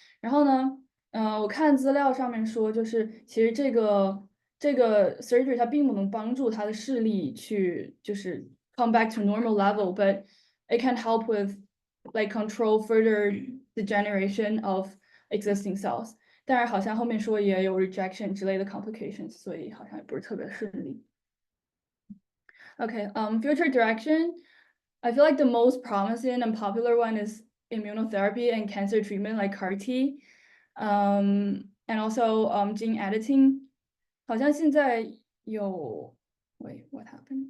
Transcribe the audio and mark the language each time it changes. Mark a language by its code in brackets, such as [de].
[zh] 然后呢，我看资料上面说，就是其实这个 surgery 它并不能帮助他的视力去就是 [en] come back to normal level，but it can help with like control further degeneration of existing cells。 [zh] 但是好像后面说也有 rejection 之类的 complications，所以好像也不是特别顺利。 [en] Okay, future direction. I feel like the most promising and popular one is immunotherapy and cancer treatment like CAR T, and also gene editing. [zh] 好像现在有， [en] Wait, what happened?